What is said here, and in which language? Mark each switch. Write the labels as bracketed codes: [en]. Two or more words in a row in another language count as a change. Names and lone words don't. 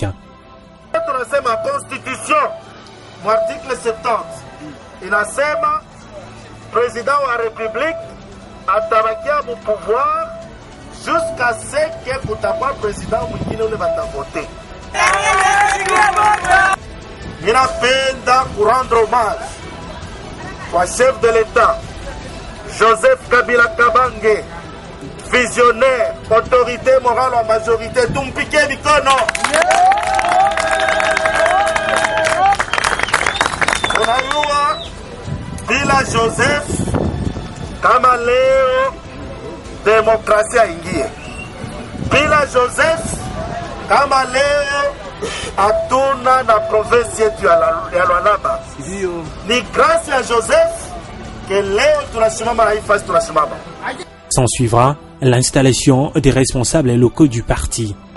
[sw] Tunasema constitution, article 70 inasema président wa république atabakia mu pouvoir [fr] jusqu'à ce que [sw] kutakuwa président mwingine ule batavote. Ninapenda kurendre [fr] hommage kwa chef de l'État Joseph Kabila Kabange, visionnaire, autorité morale en majorité, [sw] tumpike mikono. Unajua bila Joseph kama leo demokrasia ingie. Bila Joseph kama leo hatuna na province yetu ya Lualaba. Ni [fr] grâce à Joseph que [sw] leo tunasimama na hii fasi tunasimama. [fr] S'en suivra l'installation des responsables locaux du parti.